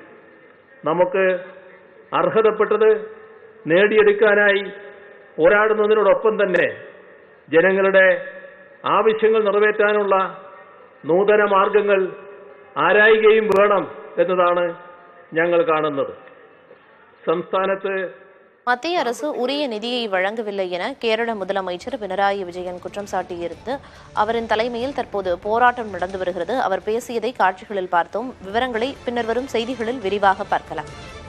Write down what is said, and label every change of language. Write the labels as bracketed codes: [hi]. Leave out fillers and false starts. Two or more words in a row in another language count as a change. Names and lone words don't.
[ml] നമുക്ക് അർഹതപ്പെട്ടത് നേടിയെടുക്കാനായി പോരാടുന്നതിനോടൊപ്പം തന്നെ ജനങ്ങളുടെ ആവശ്യങ്ങൾ നിറവേറ്റാനുള്ള നൂതന മാർഗങ്ങൾ ആരായുകയും വേണം എന്നതാണ് ഞങ്ങൾ കാണുന്നത്. സംസ്ഥാനത്ത് [ta] மத்திய அரசு உரிய நிதியை வழங்கவில்லை என கேரள முதலமைச்சர் பினராயி விஜயன் குற்றம் சாட்டியிருந்து அவரின் தலைமையில் தற்போது போராட்டம் நடந்து வருகிறது. அவர் பேசியதை காட்சிகளில் பார்த்தோம். விவரங்களை பின்னர் வரும் செய்திகளில் விரிவாக பார்க்கலாம்.